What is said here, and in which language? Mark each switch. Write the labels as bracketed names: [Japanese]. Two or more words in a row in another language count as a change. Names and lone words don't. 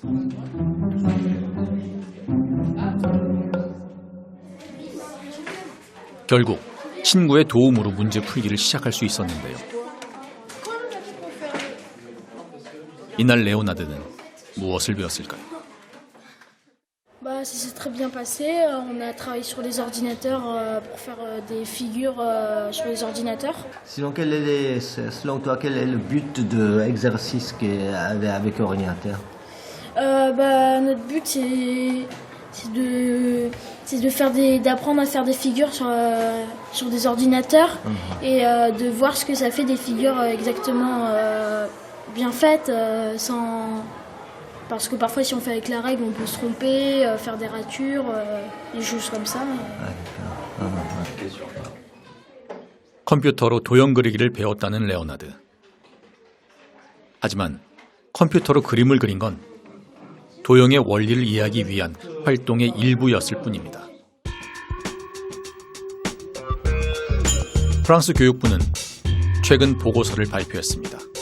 [Korean] 결국 친구의 도움으로 문제 풀기를 시작할 수 있었는데요. 이날 레오나드는 무엇을 배웠을까요? [French] Ça s'est très bien passé. On a travaillé sur les ordinateurs pour faire des figures sur les ordinateurs. Selon toi, quel est le but de l'exercice avec ordinateur? Notre but c'est d'apprendre à faire des figures sur des ordinateurs et de voir ce que ça fait des figures exactement bien faites Parce que parfois, si on fait avec la règle, on peut se tromper, faire des ratures, des choses comme ça. [Korean] 컴퓨터로 도형 그리기를 배웠다는 레오나드. 하지만 컴퓨터로 그림을 그린 건 도형의 원리를 이해하기 위한 활동의 일부였을 뿐입니다. 프랑스 교육부는 최근 보고서를 발표했습니다.